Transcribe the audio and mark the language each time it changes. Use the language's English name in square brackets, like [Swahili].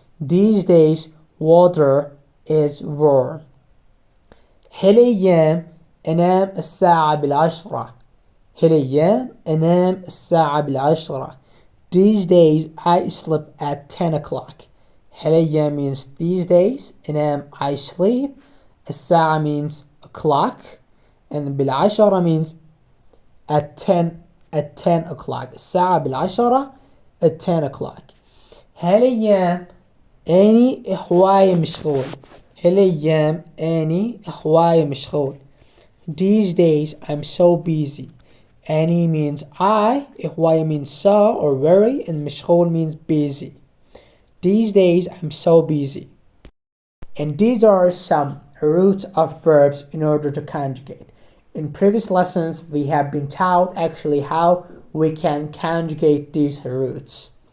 [English] These days water is warm. [Arabic] هالأيام أنام الساعة بالعشرة. هالأيام أنام الساعة بالعشرة. [English] These days I sleep at 10 o'clock. هالأيام means these days. أنام I sleep. الساعة means o'clock. And بالعشرة means at 10 o'clock. [Arabic] الساعة بالعشرة [English] at 10 o'clock. [Arabic] هالأيام أني هواية مشغول. هالأيام أني هواية مشغول. [English] These days I'm so busy. أني means I, هواية means so or very, and مشغول means busy. These days I'm so busy. And these are some roots of verbs in order to conjugate. In previous lessons we have been taught actually how we can conjugate these roots.